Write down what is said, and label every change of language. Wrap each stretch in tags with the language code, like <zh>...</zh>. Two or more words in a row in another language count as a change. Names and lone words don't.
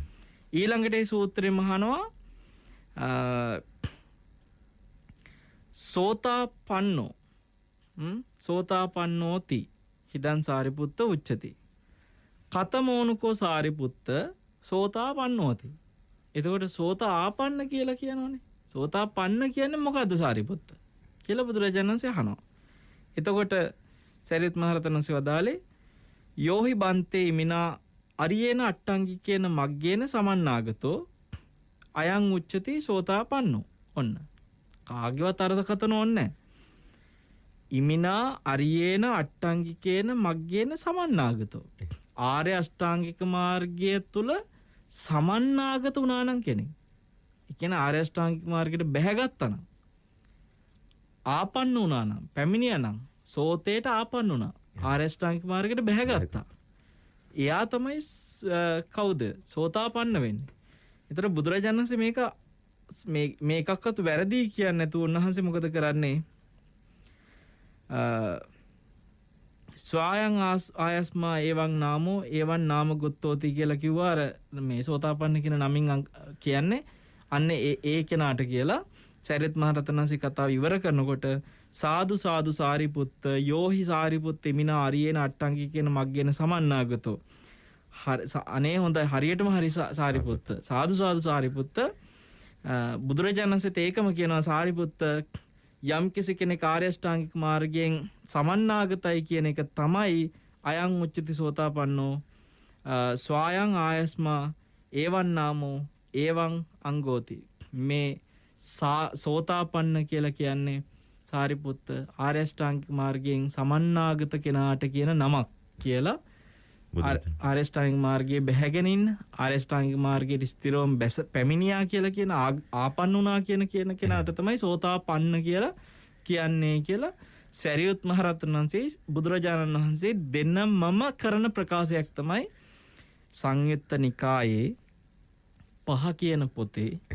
<si>ඊළඟට මේ සූත්‍රය මහනවා</si> <pi>සෝතාපන්නෝ සෝතාපන්නෝති හිදන් සාරිපුත්ත උච්චති. කතමෝනුකෝ සාරිපුත්ත සෝතාපන්නෝති.</pi> <si>එතකොට සෝතාපන්න කියලා කියනවනේ. සෝතාපන්න කියන්නේ මොකද්ද සාරිපුත්ත කියලා බුදුරජාණන් වහන්සේ අහනවා. එතකොට සරියුත් මහ රහතන් වහන්සේ වදාළේ</si> <pi>යෝහි බන්තේ මිනා අරියේන අට්ටංගිකේන මග්ගේන සමන්නාගතෝ අයං උච්චති සෝතාපන්නෝ.</pi> <si>ඔන්න කාගේවත් අර්ථකථන ඕනේ.</si> <pi>ඉමිනා අරියේන අට්ටංගිකේන මග්ගේන සමන්නාගතෝ.</pi> <si>ආර්ය අෂ්ටාංගික මාර්ගය තුල සමන්නාගත වුණා නම් කෙනෙක්. ඒ කියන්නේ ආර්ය අෂ්ටාංගික මාර්ගයට බැහැගත්තා නම් ආපන්න වුණා නම් පැමිණියා නම් සෝතේට ආපන්න වුණා. ආර්ය අෂ්ටාංගික මාර්ගයට බැහැගත්තා. එයා තමයි කවුද? සෝතාපන්න වෙන්නේ. ඒතර බුදුරජාණන් වහන්සේ මේකක්වත් වැරදි කියන්නේ නැතුව උන්වහන්සේ මොකද කරන්නේ?</si> <pi>ස්වායං ආයස්මා එවං නාමෝ එවං නාම ගොත්තෝති</pi> <si>කියලා කිව්වා. අර මේ සෝතාපන්න කියන නමින් කියන්නේ අන්න ඒ කෙනාට කියලා. සරියුත් මහ රහතන් වහන්සේ කතාව ඉවර කරනකොට</si> <pi>සාදු සාදු සාරිපුත්ත යෝහි සාරිපුත්ත මිනා අරියේන අට්ටංගිකේන මග්ගේන සමන්නාගතෝ.</pi> <si>අනේ හොඳයි හරියටම හරි සාරිපුත්ත. සාදු සාදු සාරිපුත්ත. බුදුරජාණන් වහන්සේත් ඒකම කියනවා සාරිපුත්ත යම් කිසි කෙනෙක් ආර්ය අෂ්ටාංගික මාර්ගයෙන් සමන්නාගතයි කියන එක තමයි</si> <pi>අයං උච්චති සෝතාපන්නෝ ස්වායං ආයස්මා එවං නාමෝ එවං අංගෝති.</pi> <si>මේ සෝතාපන්න කියලා කියන්නේ සාරිපුත්ත ආර්ය අෂ්ටාංගික මාර්ගයෙන් සමන්නාගත කෙනාට කියන නමක් කියලා. ආර්ය අෂ්ටාංගික මාර්ගයේ බැහැගෙන ඉන්න ආර්ය අෂ්ටාංගික මාර්ගයේ ස්ථිරවම පැමිණියා කියලා කියන ආපන්න වුණා කියන කෙනාට තමයි සෝතාපන්න කියලා කියන්නේ කියලා සරියුත් මහ රහතන් වහන්සේ බුදුරජාණන් වහන්සේ දෙන්නමම කරන ප්‍රකාශයක් තමයි සංයුත්ත නිකායේ 5 කියන පොතේ</si>